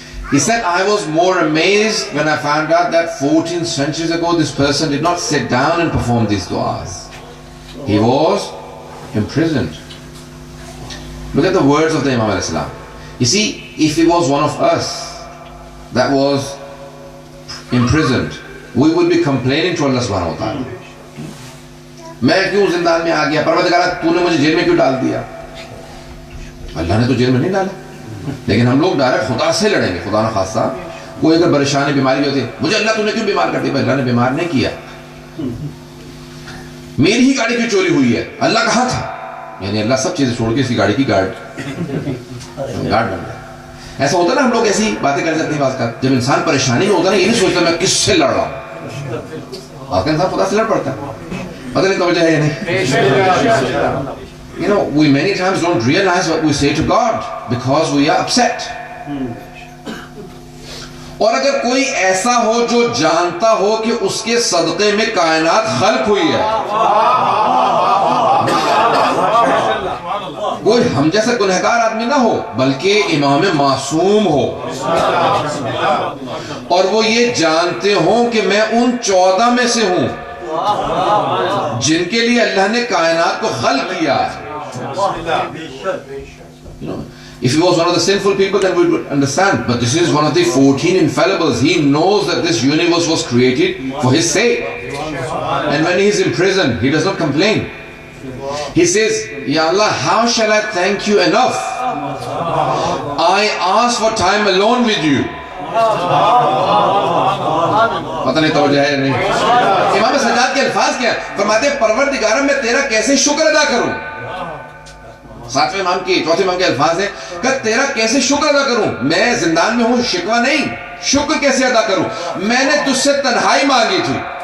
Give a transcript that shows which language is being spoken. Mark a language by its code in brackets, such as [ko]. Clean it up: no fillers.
[en] He said, I was more amazed when I found out that 14 centuries ago this person did not sit down and perform these du'as. He was imprisoned. Look at the words of the Imam al-Islam. You see, if he was one of us that was imprisoned, we would be complaining to Allah subhanahu wa ta'ala. [ur] میں کیوں زندان میں آ گیا؟ پروردگارہ تو نے مجھے jail میں کیوں ڈال دیا؟ اللہ نے تو جیل میں نہیں ڈالا، لیکن ہم لوگ ڈائریکٹ خدا سے لڑیں گے. خدا نہ خاصہ کوئی اگر پریشانی بیماری ہوتی ہے، مجھے اللہ تو نے کیوں بیمار کر دیا؟ اللہ نے بیمار نہیں کیا. میری ہی گاڑی کی چوری ہوئی ہے، اللہ کہاں تھا؟ یعنی اللہ سب چیزیں چھوڑ کے اسی گاڑی کی گارڈ بن گیا. ایسا ہوتا ہے نا، ہم لوگ ایسی باتیں کر جاتے ہیں بعض کا. جب انسان پریشانی میں ہوتا ہے نا، یہ نہیں سوچتا میں کس سے لڑ رہا ہوں. بعض کا انسان خدا سے لڑ پڑتا ہے. پتہ نہیں توجہ ہے یا نہیں. [en] You know, we many times don't realize what we say to God because we are upset. [ur] اور اگر کوئی ایسا ہو جو جانتا ہو کہ اس کے صدقے میں کائنات خلق ہوئی ہے، کوئی ہم جیسا گنہگار آدمی نہ ہو بلکہ امام معصوم ہو، اور وہ یہ جانتے ہوں کہ میں ان 14 میں سے ہوں جن کے لیے اللہ نے کائنات کو خلق کیا ہے. [en] If he was one of the sinful people, then we would understand. But this is one of the 14 infallibles. He knows that this universe was created for his sake. And when he is in prison, he does not complain. He says, Ya Allah, how shall I thank you enough? I ask for time alone with you. [ur] پتہ نہیں توجہ ہے یا نہیں. امام سجاد کے الفاظ کیا فرماتے ہیں، پروردگارہ میں تیرا کیسے شکر ادا کروں. 7ویں امام کی 4تھے امام کے الفاظ ہیں کہ تیرا کیسے شکر ادا کروں. میں زندان میں ہوں، شکوہ نہیں، شکر کیسے ادا کروں. میں نے تجھ سے تنہائی مانگی تھی.